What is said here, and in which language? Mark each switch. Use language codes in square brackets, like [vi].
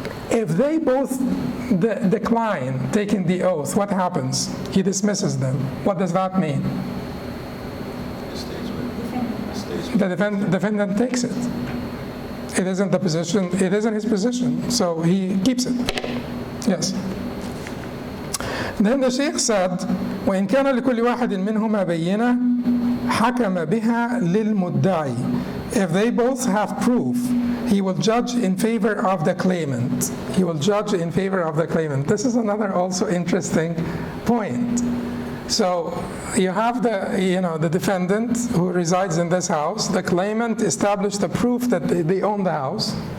[en] If they both decline taking the oath, what happens? He dismisses them. What does that mean? The defendant takes it. It isn't the position. It isn't his position, so he keeps it. Yes. Then the Sheikh said, [ar] وإن كان لكل واحد منهما بينة حكم بها للمدعي. [en] If they both have proof, he will judge in favor of the claimant. He will judge in favor of the claimant. This is another also interesting point. So you have the defendant who resides in this house. The claimant established the proof that they own the house.